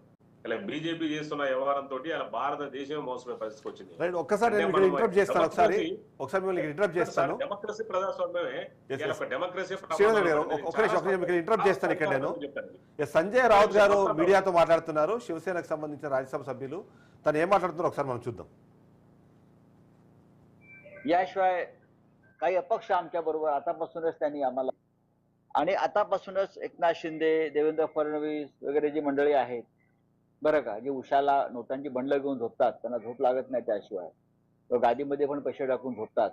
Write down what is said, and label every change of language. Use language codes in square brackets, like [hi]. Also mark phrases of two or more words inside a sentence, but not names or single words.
[te] ఇలా బీజేపీ చేస్తున్న వ్యవహారంతో అలా భారతదేశం మోసపోయే పరిస్థితికి వచ్చింది. ఒక్కసారి ఇంటరప్ట్ చేస్తాను. ఒకసారి మిమ్మల్ని ఇంటరప్ట్ చేస్తాను. డెమోక్రసీ ప్రజాస్వామ్యమే. డెమోక్రసీ ఇంటరప్ట్ చేస్తాను. ఇక్కడ నేను సంజయ్ రాउत గారు మీడియాతో మాట్లాడుతున్నారు, శివసేనకు సంబంధించిన రాజ్యసభ సభ్యులు. తను ఏం మాట్లాడుతున్నారో ఒకసారి మనం చూద్దాం. [mr] याशिवाय काही अपक्ष आमच्या बरोबर आतापासूनच त्यांनी आम्हाला आणि आतापासूनच एकनाथ शिंदे, देवेंद्र फडणवीस वगैरे जी मंडळी आहेत बरं का, जे उशाला नोटांची बंडलं घेऊन झोपतात, त्यांना झोप लागत नाही त्याशिवाय, गादीमध्ये पण पैसे टाकून झोपतात.